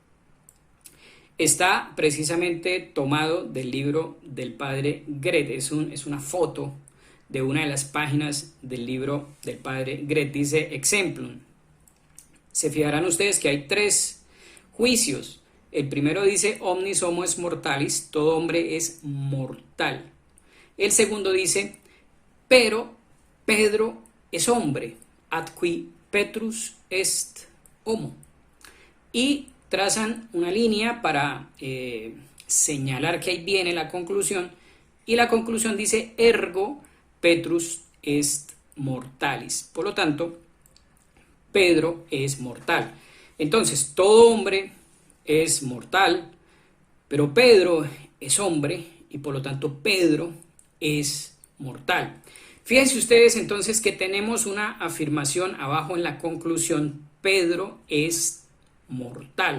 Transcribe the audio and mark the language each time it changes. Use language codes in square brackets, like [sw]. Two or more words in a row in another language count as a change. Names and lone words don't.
[es] Está precisamente tomado del libro del padre Gret. Es una foto de una de las páginas del libro del padre Gret. Dice exemplum. Se fijarán ustedes que hay 3 juicios. El primero dice [la] omnis homo es mortalis, [es] todo hombre es mortal. El segundo dice, pero Pedro es hombre, [la] ad qui Petrus est homo. [es] Y trazan una línea para señalar que ahí viene la conclusión, y la conclusión dice [la] ergo Petrus est mortalis. [es] Por lo tanto, Pedro es mortal. Entonces, todo hombre es mortal, pero Pedro es hombre y por lo tanto Pedro es mortal. Fíjense ustedes entonces que tenemos una afirmación abajo en la conclusión: Pedro es mortal.